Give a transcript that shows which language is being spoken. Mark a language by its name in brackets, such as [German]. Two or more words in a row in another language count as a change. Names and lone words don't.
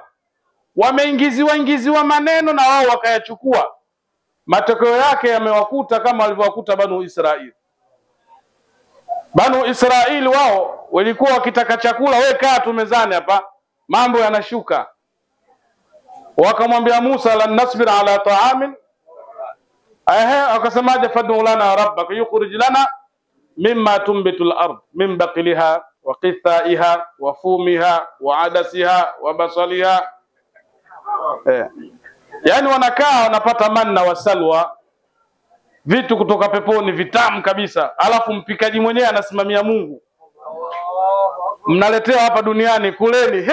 [Swahili] Wameingiziwa maneno na wao wakayachukua. Matokeo yake yamewakuta kama walivyowakuta Banu Israili. Banu Israili wao walikuwa wakitaka chakula, wewe kaa tu mezani hapa, mambo yanashuka. [Arabic] Wakamwambia Musa, لن نصبر على طعام, akasemaje, فادع لنا ربك يخرج لنا مما تنبت الأرض من بقلها وقثائها وفومها وعدسها وبصلها. [Swahili] Yani wanakaa wanapata [Arabic] منّ وسلوى, [Swahili] vitu kutoka peponi vitamu kabisa, alafu mpikaji mwenyewe anasimamia Mungu. Mnaletewa hapa duniani, kuleni.